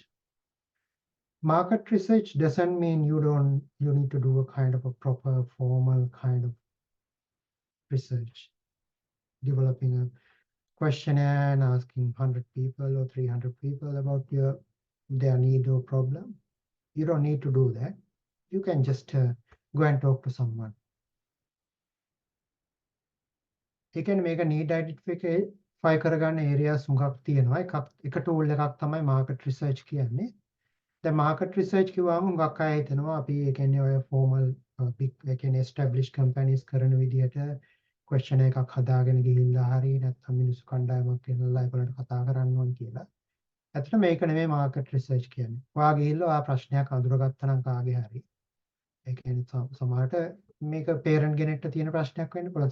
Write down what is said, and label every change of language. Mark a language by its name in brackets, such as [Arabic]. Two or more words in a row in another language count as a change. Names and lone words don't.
[English] Market research doesn't mean you need to do a kind of a proper formal kind of research, developing a questionnaire and asking 100 people or 300 people about their need or problem. You don't need to do that. You can just go and talk to someone. You can make a need identify කරගන්න areas [Sinhala] හුඟක් තියෙනවා. එක tool එකක් තමයි [English] market research [Sinhala] කියන්නේ. [English] The market research [Sinhala] කිව්වම හුඟක් අය හිතනවා අපි ඒ කියන්නේ ඔය [English] formal big [Sinhala] ඒ කියන්නේ [English] established companies [Sinhala] කරන විදිහට question එකක් හදාගෙන ගිහිල්ලා හරි නැත්නම් මිනිස්සු කණ්ඩායමක් ගෙනල්ලා ඒගොල්ලන්ට කතා කරන්න ඕන කියලා. ඇත්තට මේක නෙමෙයි [English] market research [Sinhala] කියන්නේ. ඔයා ගිහිල්ලා ඔයා ප්‍රශ්නයක් අඳුරගත්තා නම් කාගේ හරි ඒ කියන්නේ සමහරට මේක parent කෙනෙක්ට තියෙන ප්‍රශ්නයක් වෙන්න පුළුවන්.